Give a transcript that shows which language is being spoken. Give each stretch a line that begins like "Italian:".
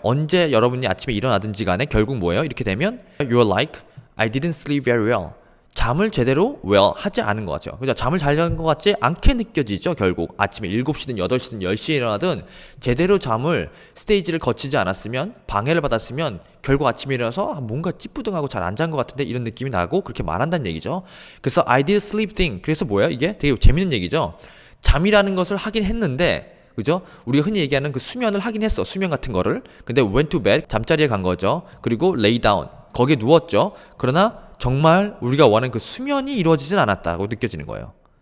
Korean: 언제 여러분이 아침에 일어나든지 간에 결국 뭐예요? 이렇게 되면
English: you're like, I didn't sleep very well.
Korean: 잠을 제대로 하지 않은 것 같아요. 그죠? 잠을 잘 잔 것 같지 않게 느껴지죠. 결국 아침에 7시든 8시든 10시에 일어나든 제대로 잠을 스테이지를 거치지 않았으면 방해를 받았으면 결국 아침에 일어나서 뭔가 찌뿌둥하고 잘 안 잔 것 같은데 이런 느낌이 나고 그렇게 말한다는 얘기죠. 그래서
English: I did sleep thing.
Korean: 그래서 뭐예요? 이게 되게 재밌는 얘기죠. 잠이라는 것을 하긴 했는데 그죠? 우리가 흔히 얘기하는 그 수면을 하긴 했어. 수면 같은 거를. 근데
English: went to bed.
Korean: 잠자리에 간 거죠. 그리고
English: lay down.
Korean: 거기에 누웠죠. 그러나 정말 우리가 원하는 그 수면이 이루어지진 않았다고 느껴지는 거예요.